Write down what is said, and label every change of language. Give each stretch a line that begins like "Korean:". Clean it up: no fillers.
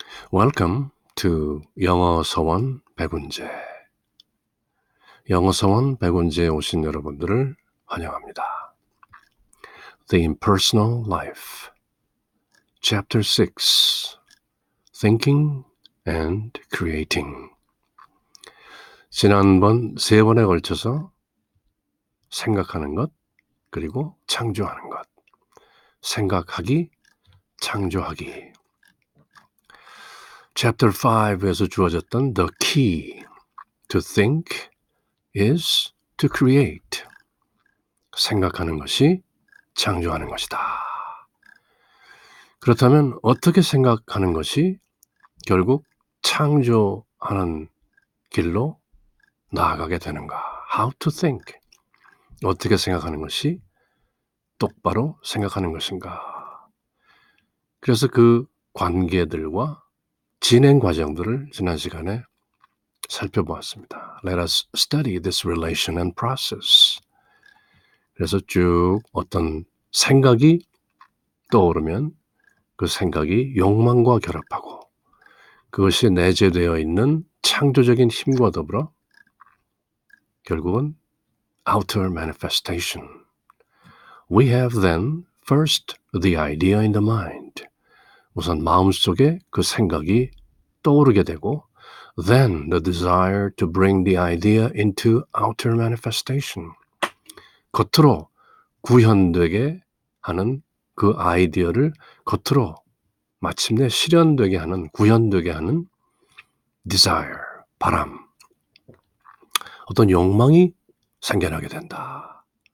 English: Welcome to 영어 서원 백운재.
Korean: 영어 서원 백운재에 오신 여러분들을 환영합니다.
English: The Impersonal Life, Chapter 6, Thinking and Creating.
Korean: 지난번 3번에 걸쳐서 생각하는 것, 그리고 창조하는 것. 생각하기, 창조하기.
English: Chapter 5에서
Korean: 주어졌던
English: The key to think is to create.
Korean: 생각하는 것이 창조하는 것이다. 그렇다면 어떻게 생각하는 것이 결국 창조하는 길로 나아가게 되는가?
English: How to think.
Korean: 어떻게 생각하는 것이 똑바로 생각하는 것인가? 그래서 그 관계들과 진행 과정들을 지난 시간에 살펴보았습니다.
English: Let us study this relation and process.
Korean: 그래서 쭉 어떤 생각이 떠오르면 그 생각이 욕망과 결합하고 그것이 내재되어 있는 창조적인 힘과 더불어 결국은
English: outer manifestation. We have then first the idea in the mind.
Korean: 우선 마음속에 그 생각이 떠오르게 되고
English: then the desire to bring the idea into outer manifestation.
Korean: 겉으로 구현되게 하는 그 아이디어를 겉으로 마침내 실현되게 하는, 구현되게 하는 desire, 바람, 어떤 욕망이 생겨나게 된다.